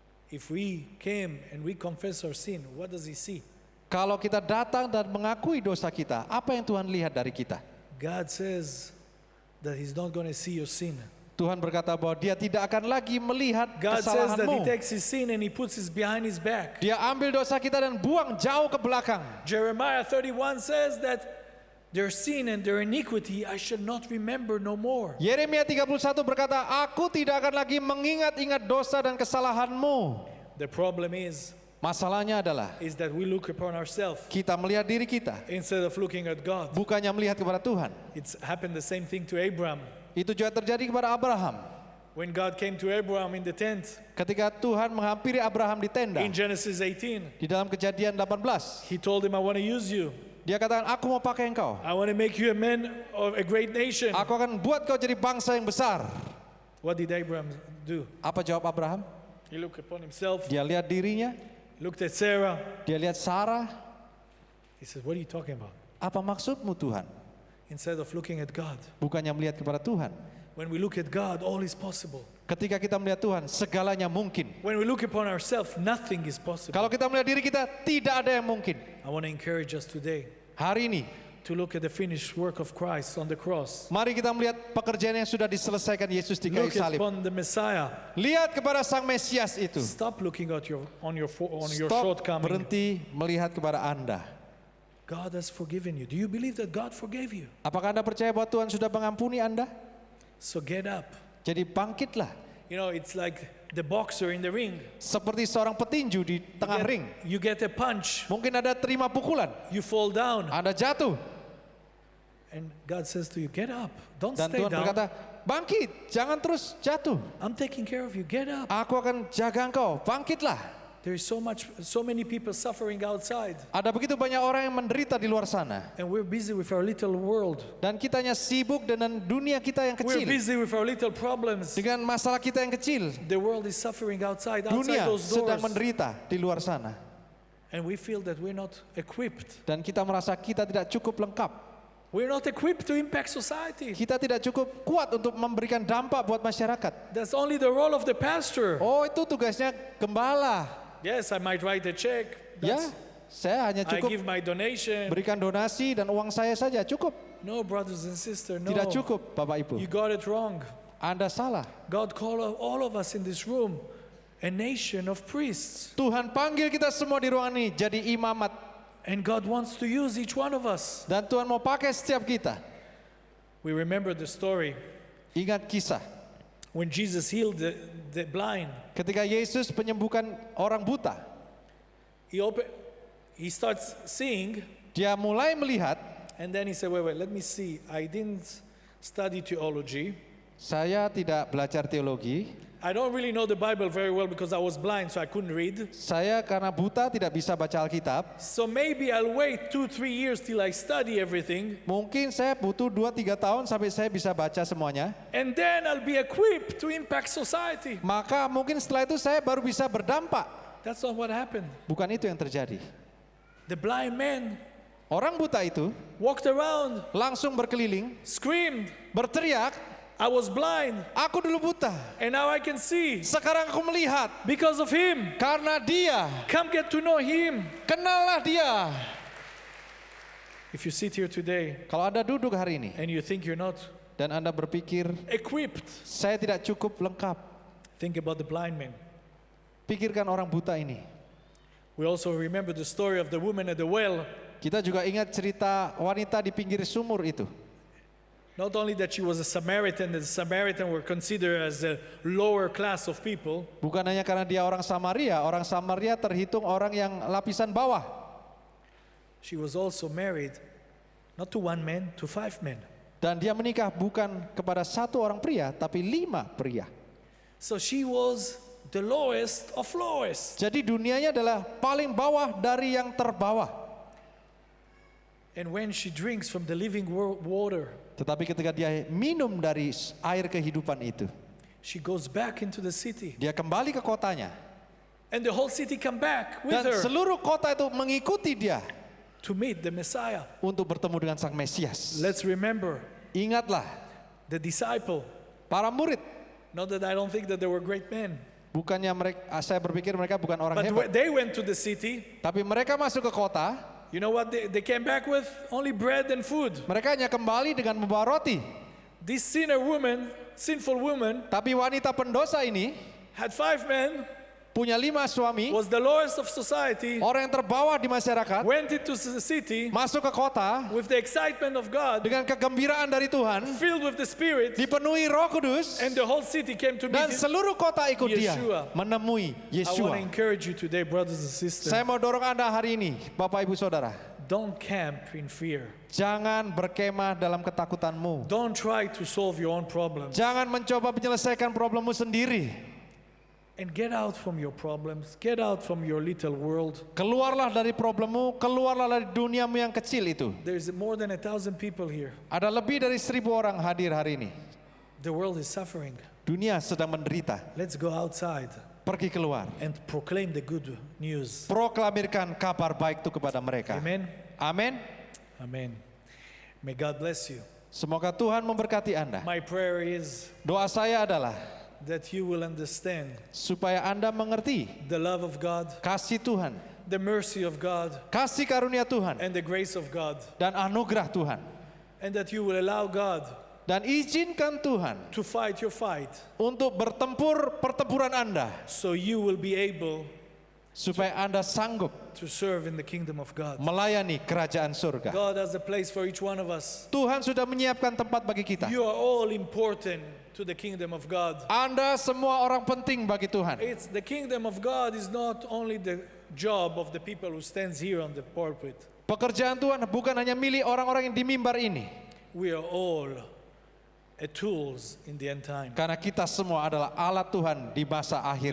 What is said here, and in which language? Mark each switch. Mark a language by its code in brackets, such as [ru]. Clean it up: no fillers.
[en] If we came and we confess our sin, what does He see? [id] Kalau kita datang dan mengakui dosa kita, apa yang Tuhan lihat dari kita? [en] God says that He's not going to see your sin. [id] Tuhan berkata bahwa Dia tidak akan lagi melihat [en] God says that He [id] kesalahanmu. [en] takes His sin and He puts it behind His back. [id] Dia ambil dosa kita dan buang jauh ke belakang. [en] Jeremiah 31 says that their sin and their iniquity I shall not remember no more. [id] Yeremia 31 berkata, aku tidak akan lagi mengingat-ingat dosa dan kesalahanmu. [en] The problem is [id] Masalahnya adalah [en] that we look upon ourselves [id] kita melihat diri kita, [en] instead of looking at God. [id] bukannya melihat kepada Tuhan. [en] It's happened the same thing to Abraham. [id] Itu juga terjadi kepada Abraham. [en] When God came to Abraham in the tent [id] Ketika Tuhan menghampiri Abraham di tenda, [en] in Genesis 18, [id] di dalam Kejadian 18, [en] He told him, I want to use you. [id] Dia katakan, aku mau pakai engkau. [en] I want to make you a man of a great nation. [id] Aku akan buat kau jadi bangsa yang besar. [en] What did Abraham do? [id] Apa jawab Abraham? [en] He looked upon himself, [id] Dia lihat dirinya, [en] looked at Sarah. [id] dia lihat Sarah. [en] He said, what are you talking about? [id] Apa maksudmu Tuhan? [en] Instead of looking at God. [id] Bukannya melihat kepada Tuhan. [en] When we look at God, all is possible. [id] Ketika kita melihat Tuhan, segalanya mungkin. [en] When we look upon ourselves, nothing is possible. [id] Kalau kita melihat diri kita, tidak ada yang mungkin. [en] I want to encourage us today [id] Hari ini, [en] to look at the finished work of Christ on the cross. [id] mari kita melihat pekerjaan yang sudah diselesaikan Yesus di kayu [en] Look [id] salib. [en] upon the Messiah. [id] Lihat kepada Sang Mesias itu. [en] Stop looking at your [id] Stop [en] shortcoming. [id] berhenti melihat kepada Anda. [en] God has forgiven you. Do you believe that God forgave you? [id] Apakah Anda percaya bahwa Tuhan sudah mengampuni Anda? [en] So get up. [id] Jadi bangkitlah. [en] You know, it's like the boxer in the ring. [id] Seperti seorang petinju di tengah ring. [en] You get a punch, [id] Mungkin ada terima pukulan. [en] you fall down, [id] Anda jatuh. [en] and God says to you, get up. Don't [id] Dan [en] stay [id] Tuhan [en] down. [id] berkata, bangkit. Jangan terus jatuh. [en] I'm taking care of you. Get up. [id] Aku akan jaga engkau. Bangkitlah. [en] There's so many people suffering outside, [id] Ada begitu banyak orang yang menderita di luar sana. [en] and we're busy with our little world. [id] Dan kitanya sibuk dengan dunia kita yang [en] We're busy with our little problems. [id] Dengan masalah kita yang kecil. [en] The world is suffering outside [id] Dunia [en] those [id] sedang [en] doors, [id] menderita di luar sana. [en] and we feel that we're not equipped. [id] Dan kita merasa kita tidak cukup lengkap. [en] We're not equipped to impact society. [id] Kita tidak cukup kuat untuk memberikan dampak buat masyarakat. [en] That's only the role of the pastor. [id] Oh, itu tugasnya gembala. [en] Yes, I might write a check. [id] Ya, [en] That's- [id] saya hanya [en] I [id] cukup [en] give my donation. [id] berikan donasi dan uang saya saja. Cukup. [en] No, brothers and sisters, no. [id] Tidak cukup, Bapak Ibu. [en] You got it wrong. [id] Anda salah. [en] God called all of us in this room a nation of priests. [id] Tuhan panggil kita semua di ruangan ini jadi imamat. [en] And God wants to use each one of us. [id] Dan Tuhan mau pakai setiap kita. [en] We remember the story [id] Ingat kisah. [en] when Jesus healed the blind. [id] Ketika Yesus menyembuhkan orang buta. [en] He starts seeing, [id] Dia mulai melihat. [en] and then he said, wait, let me see. I didn't study theology. [id] Saya tidak belajar teologi. [en] I don't really know the Bible very well because I was blind, so I couldn't read. [id] Saya karena buta tidak bisa baca Alkitab. [en] So maybe I'll wait 2-3 years till I study everything, [id] Mungkin saya butuh 2-3 tahun sampai saya bisa baca semuanya. [en] and then I'll be equipped to impact society. [id] Maka mungkin setelah itu saya baru bisa berdampak. [en] That's not what happened. [id] Bukan itu yang terjadi. [en] The blind man [id] Orang buta itu [en] walked around, [id] langsung berkeliling, [en] screamed, [id] berteriak, [en] I was blind [id] Aku dulu buta, [en] and now I can see [id] sekarang aku melihat. [en] because of him. [id] Karena dia, [en] Come get to know him. [id] kenallah dia. [en] If you sit here today [id] Kalau Anda duduk hari ini [en] and you think you're not [id] dan Anda berpikir, [en] equipped, [id] saya tidak cukup lengkap, [en] think about the blind man. [id] pikirkan orang buta ini. [en] We also remember the story of the woman at the well. [id] Kita juga ingat cerita wanita di pinggir sumur itu. [en] Not only that she was a Samaritan, and the Samaritan were considered as a lower class of people, [id] Bukan hanya karena dia orang Samaria terhitung orang yang lapisan bawah. [en] she was also married not to one man, to 5 men. [id] Dan dia menikah bukan kepada satu orang pria, tapi 5 pria. [en] So she was the lowest of lowest. [id] Jadi dunianya adalah paling bawah dari yang terbawah. [en] And when she drinks from the living water, [id] Tetapi ketika dia minum dari air kehidupan itu, [en] she goes back into the city. [id] dia kembali ke kotanya. [en] And the whole city come back with [id] Dan [en] her [id] seluruh kota itu mengikuti dia [en] to meet the Messiah. [id] untuk bertemu dengan Sang Mesias. [en] Let's remember [id] Ingatlah, [en] the disciple. [id] para murid, [en] Not that I don't think that they were great men, [id] bukannya mereka, saya berpikir mereka bukan orang [en] but [id] hebat, [en] they went to the city. [id] tapi mereka masuk ke kota, [en] You know what they came back with? Only bread and food. [id] mereka hanya kembali dengan membawa roti. [en] This sinful woman, [id] Tapi wanita pendosa ini [en] had 5 men, [id] punya 5 suami, [en] was the lowest of society, [id] orang yang terbawah di masyarakat, [en] went into the city [id] masuk ke kota [en] with the excitement of God, [id] dengan kegembiraan dari Tuhan, [en] filled with the Spirit, [id] dipenuhi Roh Kudus, [en] and the whole city came to [id] dan [en] meet him. [id] seluruh kota ikut dia [en] Yeshua. [id] menemui [en] I want to [id] Yesua. [en] encourage you today, brothers and sisters. [id] Saya mau dorong Anda hari ini, Bapak Ibu Saudara, [en] Don't camp in fear. [id] jangan berkemah dalam ketakutanmu. [en] Don't try to solve your own problems. [id] Jangan mencoba menyelesaikan problemmu sendiri. [en] And get out from your problems. Get out from your little world. [id] Keluarlah dari problemmu, keluarlah dari duniamu yang kecil itu. [en] There's more than 1,000 people here. [id] Ada lebih dari 1.000 orang hadir hari ini. [en] The world is suffering. [id] Dunia sedang menderita. [en] Let's go outside [id] Pergi keluar. [en] and proclaim the good news. [id] Proklamirkan kabar baik itu kepada mereka. [en] Amen. [id] Amin. [en] Amen. May God bless you. [id] Semoga Tuhan memberkati Anda. [en] My prayer is [id] Doa saya adalah [en] that you will understand [id] supaya Anda mengerti [en] the love of God, [id] kasih Tuhan, [en] the mercy of God, [id] kasih karunia Tuhan, [en] and the grace of God. [id] dan anugerah Tuhan. [en] And that you will allow God [id] Dan izinkan Tuhan [en] to fight your fight [id] untuk bertempur pertempuran Anda, [en] so you will be able [id] supaya Anda sanggup [en] to serve in the kingdom of God. [id] melayani kerajaan surga. [en] God has a place for each one of us. [id] Tuhan sudah menyiapkan tempat bagi kita. [en] You are all important to the kingdom of God. [id] Anda semua orang penting bagi Tuhan. [en] It's the kingdom of God is not only the job of the people who stands here on the pulpit. [id] Pekerjaan Tuhan bukan hanya milik orang-orang yang di mimbar ini. [en] We are all tools in the end time. [id] Karena kita semua adalah alat Tuhan di masa akhir